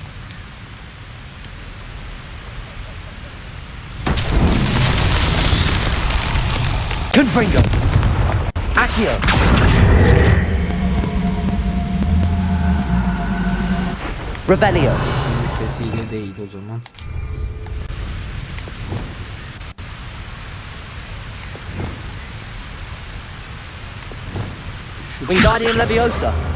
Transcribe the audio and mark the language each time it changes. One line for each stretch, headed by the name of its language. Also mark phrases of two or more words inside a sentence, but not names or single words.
Latin: Confringo! Accio! Revelio!
Turkish: Fethiyle değil o zaman.
Latin: Wingardium Leviosa!